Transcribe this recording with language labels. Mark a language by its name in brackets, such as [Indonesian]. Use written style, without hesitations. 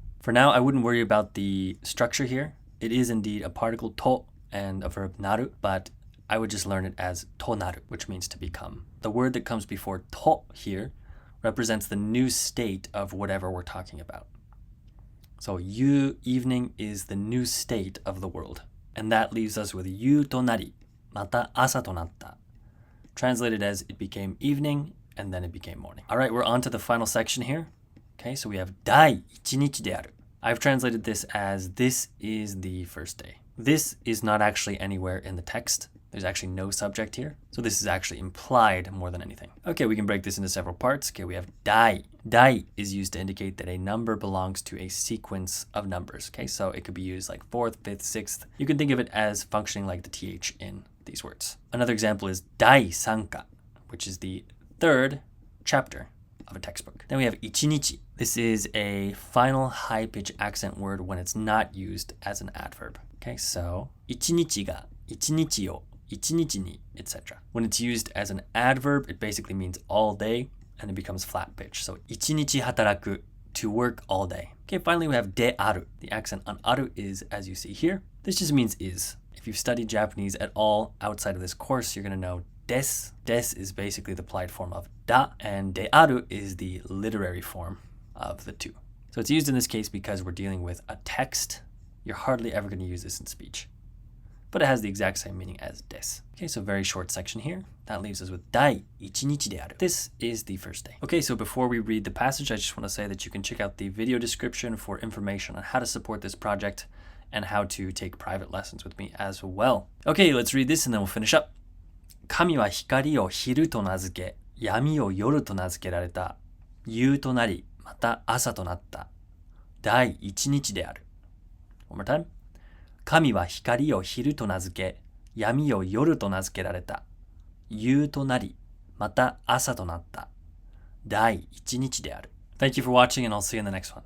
[English] For now, I wouldn't worry about the structure here. It is indeed a particle to and a verb naru, but I would just learn it as tonaru, which means to become. The word that comes before to here represents the new state of whatever we're talking about. So, you evening is the new state of the world. [Japanese] And that leaves us with 夕となり、また朝となった. [English] Translated as it became evening and then it became morning. All right, we're on to the final section here. Okay, so we have 第一日である. I've translated this as this is the first day. This is not actually anywhere in the text. There's actually no subject here. So this is actually implied more than anything. Okay, we can break this into several parts. Okay, we have 第. 第 is used to indicate that a number belongs to a sequence of numbers. Okay, so it could be used like 4th, 5th, 6th. You can think of it as functioning like the th in these words. Another example is 第三課, which is the third chapter of a textbook. Then we have 一日. This is a final high-pitch accent word when it's not used as an adverb. [Japanese] Okay, so 一日が一日を一日に, etc. [English] When it's used as an adverb, it basically means all day and it becomes flat pitch. So 一日働く, to work all day. Okay, finally we have である. The accent on ある is as you see here. This just means is. If you've studied Japanese at all outside of this course, you're going to know です. Des is basically the polite form of だ, and である is the literary form of the two. So it's used in this case because we're dealing with a text. You're hardly ever going to use this in speech. But it has the exact same meaning as です. Okay, so very short section here. That leaves us with 第一日である. This is the first day. Okay, so before we read the passage, I just want to say that you can check out the video description for information on how to support this project and how to take private lessons with me as well. Okay, let's read this and then we'll finish up. [Japanese] 神は光を昼と名付け、闇を夜と名付けられた。夕となり、また朝となった。第一日である。 One more time. 神は光を昼と名付け、闇を夜と名付けられた。 [English] 夕となり、また朝となった。第一日である。 Thank you for watching and I'll see you in the next one.